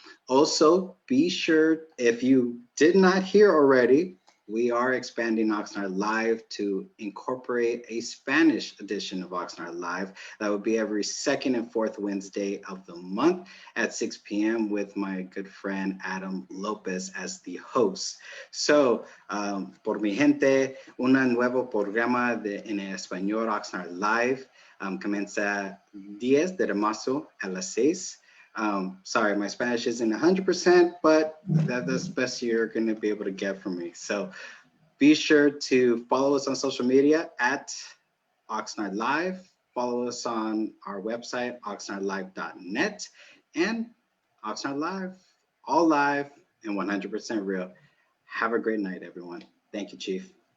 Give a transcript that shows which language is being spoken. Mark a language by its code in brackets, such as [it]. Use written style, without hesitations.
[en] Also, be sure, if you did not hear already, we are expanding Oxnard Live to incorporate a Spanish edition of Oxnard Live. That would be every second and fourth Wednesday of the month at 6 p.m. with my good friend Adam Lopez as the host. [es] So, por mi gente, un nuevo programa en español Oxnard Live. Comienza 10 de marzo a las 6. [en] Sorry, my Spanish isn't 100%, but that's the best you're going to be able to get from me. So be sure to follow us on social media at Oxnard Live. Follow us on our website, oxnardlive.net, and Oxnard Live, all live and 100% real. Have a great night, everyone. Thank you, Chief.